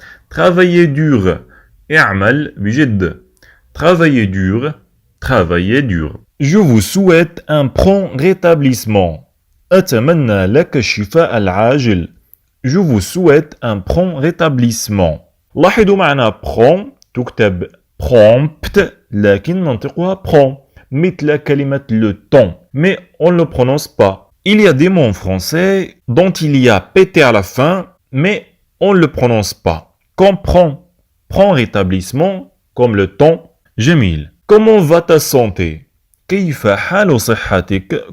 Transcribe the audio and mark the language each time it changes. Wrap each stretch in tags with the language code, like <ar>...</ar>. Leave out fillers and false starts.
<fr>Travailler dur.</fr> <ar>اعمل بجد.</ar> <fr>Travailler dur. Travailler dur. Je vous souhaite un prompt rétablissement.</fr> <ar>أتمنى لك الشفاء العاجل.</ar> <fr>Je vous souhaite un prompt rétablissement.</fr> <ar>لاحظوا معنا prompt تكتب prompt لكن ننطقها prompt مثل كلمة le temps.</ar> <fr>Mais on ne le prononce pas. Il y a des mots en français dont il y a pt à la fin, mais on ne le prononce pas. Comme prompt, prompt rétablissement, comme le temps. جميل. Comment va ta santé?</fr> <ar>كيف حال صحتك?</ar>